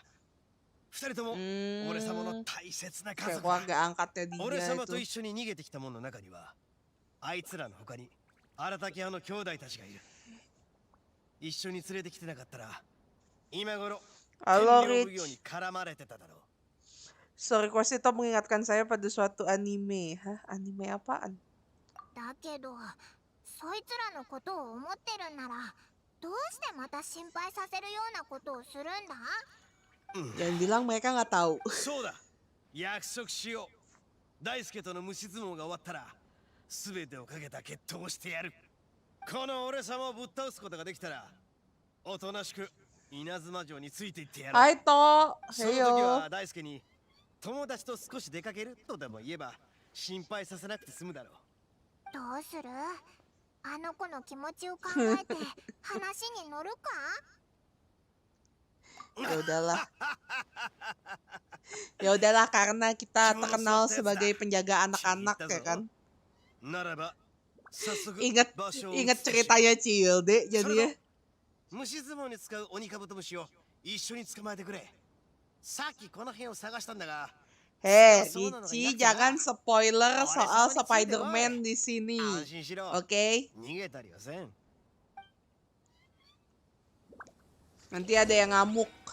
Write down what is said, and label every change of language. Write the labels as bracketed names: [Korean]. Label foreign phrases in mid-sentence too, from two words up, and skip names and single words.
[Japanese] 二人とも俺様の大切な家族だ。俺様と一緒に逃げてきた者の中にはあいつらの他に荒滝派の兄弟たちがいる。一緒に連れてきてなかったら今頃天領奉行に絡まれてただろう。 [English] Story quest [Indonesian] itu mengingatkan saya pada suatu anime. Hah? Anime apaan? [Japanese] だけど、そいつらのことを思ってるなら、どうしてまた心配させるようなことをするんだ? [Indonesian] Yang bilang mereka nggak tahu. [Japanese] そうだ。約束しよう。大輔との虫相撲が終わったら、すべてをかけた決闘をしてやる。この俺様をぶっ倒すことができたら、おとなしく稲妻城についていってやる。 [Indonesian] Hai To. [Japanese] その時は大輔に友達と少し出かけるとでも言えば心配させなくて済むだろう。どうする？あの子の気持ちを考えて話に乗るか? [Indonesian] Ya udahlah. Ya udahlah karena kita terkenal sebagai penjaga anak-anak ya kan. Ingat ceritanya Cilde jadinya. [Japanese] 虫相撲に使う鬼カブトムシを一緒に捕まえてくれ。さっきこの辺を探したんだが。 [Indonesian] Hei, Ichi, jangan spoiler soal Spider-Man di sini. Oke? Nanti ada yang ngamuk.